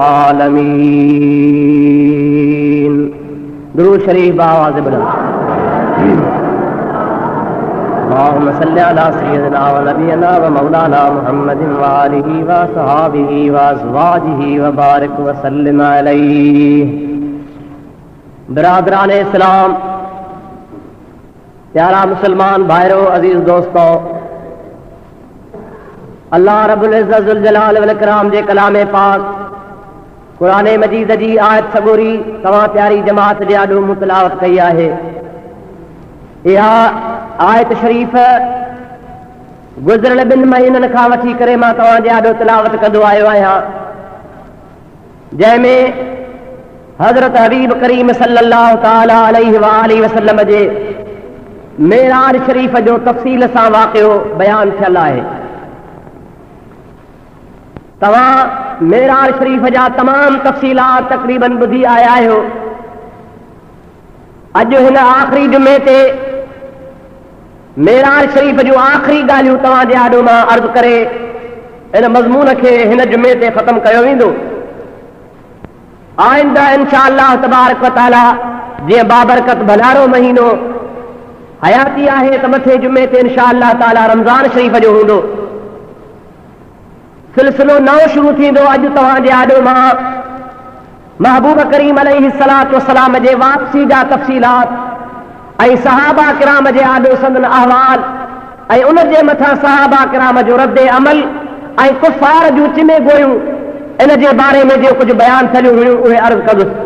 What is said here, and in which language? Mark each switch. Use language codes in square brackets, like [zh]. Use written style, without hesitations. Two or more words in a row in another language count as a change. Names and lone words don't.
[ar] العالمين [ur] درود شریف بآواز بلند [ar] اللهم صل على سيدنا ونبينا ومولانا محمد وآله وصحابه وأزواجه وبارك وسلم عليه [ur] برادران اسلام [sd] प्यारा मुसलमान भाइयों अजीज दोस्तों [ar] الله رب العزة ذو الجلال والإكرام [sd] जे कलामे पाक कुरान मजीद जी आयत सगोरी तमाम प्यारी जमात जे आडो मुतलावत कई आहे। यह आयत शरीफ गुज़िरियल 2 महीननि खां वठी करे मां तव्हां जे आडो तिलावत कंदो आयो आहियां, जंहिंमें हज़रत हबीब करीम [ar] صلى الله تعالى عليه و آله وسلم [sd] जे मेराज शरीफ जो तफ़सील सां वाक़ियो बयान थियल आहे। तव्हां मेराज शरीफ जा तमाम तफ़सीलात तक़रीबन ॿुधी आया आहियो। अॼु हिन आख़िरी जुमे ते मेराज शरीफ जूं आख़िरी ॻाल्हियूं तव्हां जे आॾो मां अर्ज़ करे इन मज़मून खे हिन जुमे ते ख़तमु कयो वेंदो। आइंदा [ar] إن شاء الله تبارك وتعالى [sd] जीअं बाबरकत भलारो महीनो हयाती आहे त मथे जुमे ते [ar] إن شاء الله تعالى [sd] रमज़ान शरीफ जो हूंदो। सिलसिलो नओं शुरू थींदो। अॼु तव्हां जे आॾो मां महबूब करीम [ar] عليه الصلاة والسلام [sd] जे वापसी जा तफ़सीलात ऐं सहाबा किराम जे आॾो संदन अहवाल ऐं उन जे मथां सहाबा किराम जो रद्द अमल ऐं कुफ़ार जूं चिमे गोयूं इन जे बारे में जो कुझु बयान थियलियूं हुयूं उहे अर्ज़ कंदुसि।